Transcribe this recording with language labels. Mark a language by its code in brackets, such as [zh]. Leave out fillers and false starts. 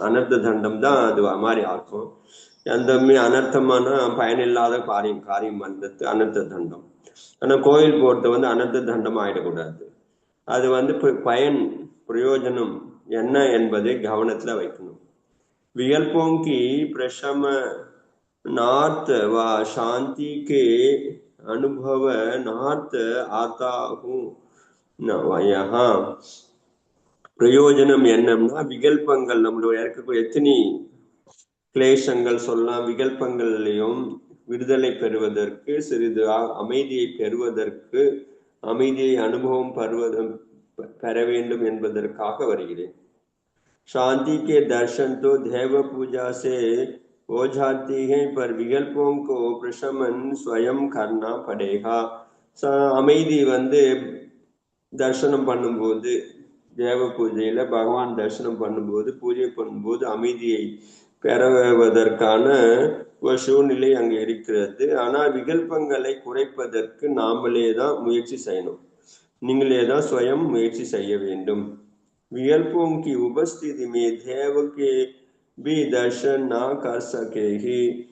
[ta] அனர்த்த தண்டம் தான் அது மாதிரி ஆக்கும். எந்தமே அனர்த்தமான பயனில்லாத காரியம் பண்றது அனர்த்த தண்டம். ஆனா கோயில் போறது வந்து அனர்த்த தண்டம் ஆயிடக்கூடாது. அது வந்து பயன் பிரயோஜனம் என்ன என்பதை கவனத்துல வைக்கணும். [hi] विकल्पों की प्रशम नार्थ व शांति के अनुभव नार्थ आता हूँ. यहाँ [ta] பிரயோஜனம் என்னம்னா விகல்பங்கள், நம்மளுடைய இருக்கக்கூடிய எத்தனை கிளேசங்கள் சொல்லலாம், விகல்பங்களையும் விடுதலை பெறுவதற்கு, சிறிது அமைதியை பெறுவதற்கு, அமைதியை அனுபவம் பெற வேண்டும் என்பதற்காக வருகிறேன். [hi] शांति के दर्शन तो देव पूजा से हो जाती है, पर विकल्पों को प्रशमन स्वयं करना पड़ेगा. [ta] அமைதி வந்து தர்சனம் பண்ணும்போது, தேவ பூஜையில பகவான் தரிசனம் பண்ணும்போது, பூஜை பண்ணும்போது அமைதியை பெறுவதற்கான ஒரு சூழ்நிலை அங்கு இருக்கிறது. ஆனால் விகல்பங்களை குறைப்பதற்கு நாமளே தான் முயற்சி செய்யணும், நீங்களே தான் சுயம் முயற்சி செய்ய வேண்டும். [hi] विकल्पों की उपस्थिति में देव के भी दर्शन ना कर सकेगी.